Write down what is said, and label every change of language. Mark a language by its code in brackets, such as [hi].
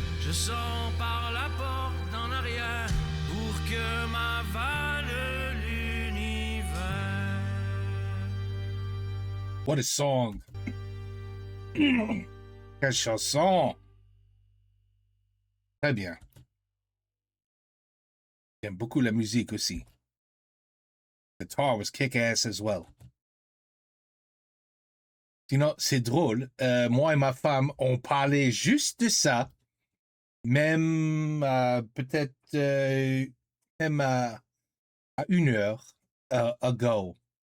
[fr] Je sors par la porte en arrière pour que m'avale l'univers. [en] What a song. [fr] Quelle chanson. Très bien. J'aime beaucoup la musique aussi. [en] The guitar was kick-ass as well. [fr] Sinon, c'est drôle. Moi et ma femme, on parlait juste de ça. Même peut-être même à 1 heure ago.